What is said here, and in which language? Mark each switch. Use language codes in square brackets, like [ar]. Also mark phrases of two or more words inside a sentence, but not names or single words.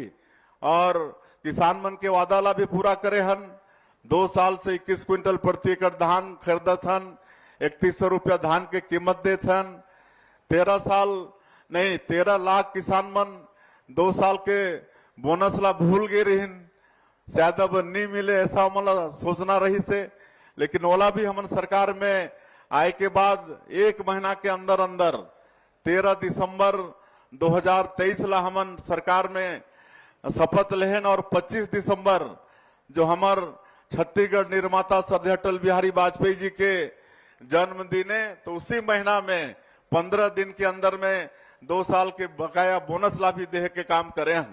[hne] और किसान मन के वादा ला भी पूरा करे हन। 2 साल से 21 क्विंटल प्रति एकड़ धान खरीदत हन, 3100 रुपया धान के कीमत देत हन। 13 लाख किसान मन 2 साल के बोनस ला भूल गए रहिन, शायद अब नहीं मिले ऐसा हमला सोचना रही से। लेकिन ओला भी हमन सरकार में आए के बाद 1 महीना के अंदर अंदर 13 दिसंबर 2023 ला हमन सरकार में शपथ लेहन, और 25 दिसंबर जो हमार छत्तीसगढ़ निर्माता सरदार अटल बिहारी वाजपेयी जी के जन्मदिन है, तो उसी महीना में 15 दिन के अंदर में 2 साल के बकाया बोनस ला भी दे के काम करे हैं।